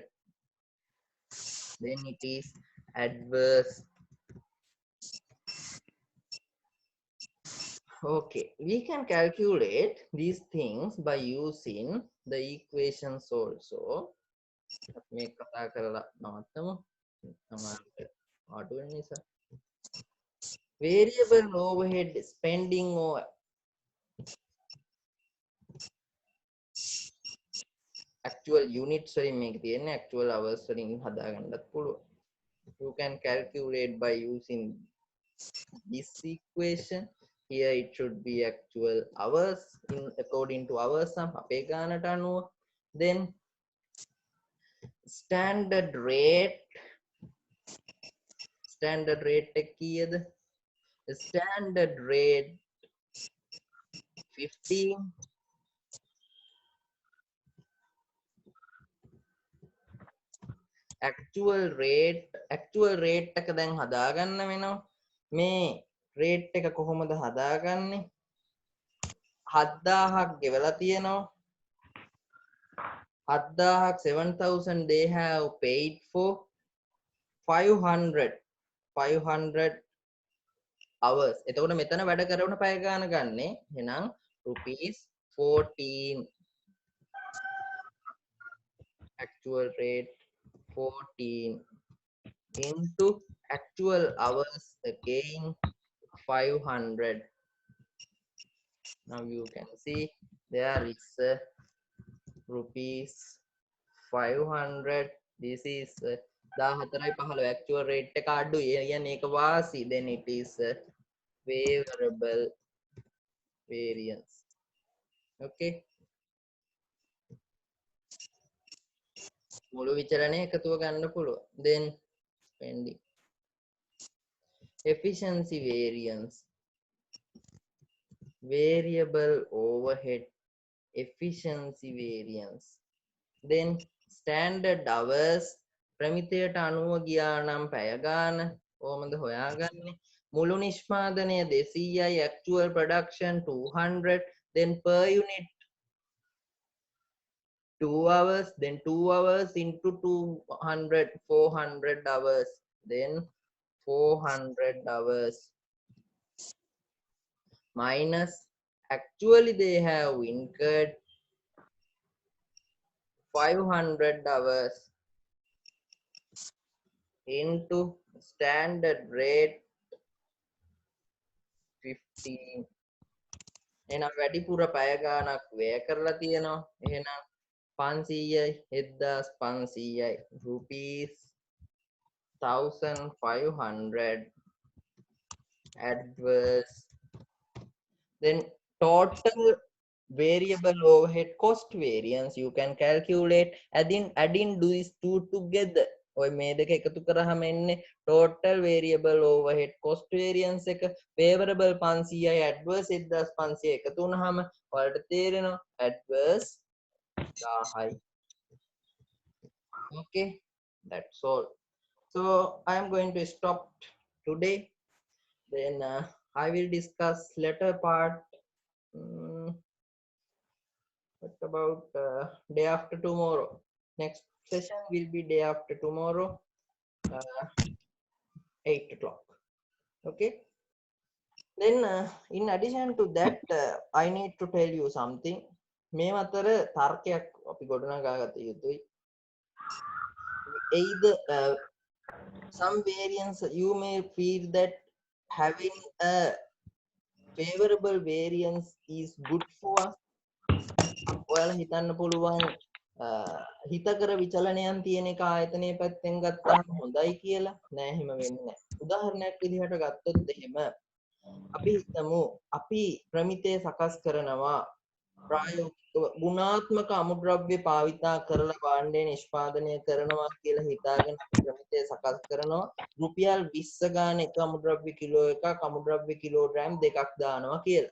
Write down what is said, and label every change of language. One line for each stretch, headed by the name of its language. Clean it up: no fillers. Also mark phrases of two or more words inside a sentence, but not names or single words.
English: Then it is adverse. Okay, we can calculate these things by using the equations also.
Sinhala: Make කතා කරලා නවත්තමු. අඩු වෙන නිසා.
English: Variable overhead spending or actual units
Sinhala: වලින් මේක තියෙන්නේ
English: actual hours
Sinhala: වලින් හදාගන්නත් පුළුවන්.
English: You can calculate by using this equation. Here it should be actual hours in according to hours
Sinhala: අපේ ගානට අනුව.
English: Then standard rate
Sinhala: එක කීයද?
English: Standard rate 15. actual rate
Sinhala: එක දැන් හදාගන්න වෙනවා. මේ rate එක කොහොමද හදාගන්නේ? 7,000ක් ගෙවලා තියෙනවා.
English: 7,000ක් 7,000 they have paid for 500 hours.
Sinhala: එතකොට මෙතන වැඩ කරන පැය ගාන ගන්නේ. එහෙනම් rupees 14.
English: actual rate 14 into actual hours again 500. Now you can see there is rupees 500. This is 14.15 actual rate
Sinhala: එක අඩුයි. කියන්නේ ඒක වාසි.
English: Then it is favorable variance.
Sinhala: Okay. මුළු විචරණය එකතුව ගන්න පුළුවන්.
English: Then spending. Efficiency variance. Variable overhead efficiency variance. Then standard hours
Sinhala: ප්‍රමිතයට අනුව ගියා නම් පැය ගාන කොහොමද හොයාගන්නේ? මුළු නිෂ්පාදනය 200යි,
English: actual production 200, then per unit 2 hours, then 2 hours into 200, 400 hours, then 400 hours minus actually they have incurred 500 hours into standard rate 15.
Sinhala: එහෙනම් වැඩිපුර පැය ගානක් වැය කරලා තියෙනවා. එහෙනම් 500යි 1500යි
English: rupees 1,500 adverse. Then total variable overhead cost variance you can calculate adding these two together.
Sinhala: ඔය මේ දෙක එකතු කරාම එන්නේ
English: total variable overhead cost variance
Sinhala: එක favorable 500යි adverse 1500 එකතු වුනහම ඔයාලට තේරෙනවා adverse 1000යි.
English: Okay, that's all. So I am going to stop today. Then I will discuss later part. What about day after tomorrow? Next session will be day after tomorrow, 8 o'clock. Okay. Then in addition to that, I need to tell you something.
Sinhala: මේ අතර තර්කයක් අපි ගොඩනගා ගත යුතුයි.
English: Either some variance you may feel that having a favorable variance is good for us.
Sinhala: ඔයාලා හිතන්න පුළුවන් හිතකර විචලනයන් තියෙන එක ආයතනයේ පැත්තෙන් ගත්තාම හොඳයි කියලා. නෑ එහෙම වෙන්නේ නෑ. උදාහරණයක් විදිහට ගත්තොත් එහෙම අපි හිතමු අපි ප්‍රමිතය සකස් කරනවා ප්‍රායෝගිකව ගුණාත්මක අමුද්‍රව්‍ය භාවිතා කරලා භාණ්ඩය නිෂ්පාදනය කරනවා කියලා හිතාගෙන අපි ප්‍රමිතය සකස් කරනවා රුපියල් 20 ගාන එක අමුද්‍රව්‍ය කිලෝ එකක් අමුද්‍රව්‍ය කිලෝග්‍රෑම් දෙකක් දානවා කියලා.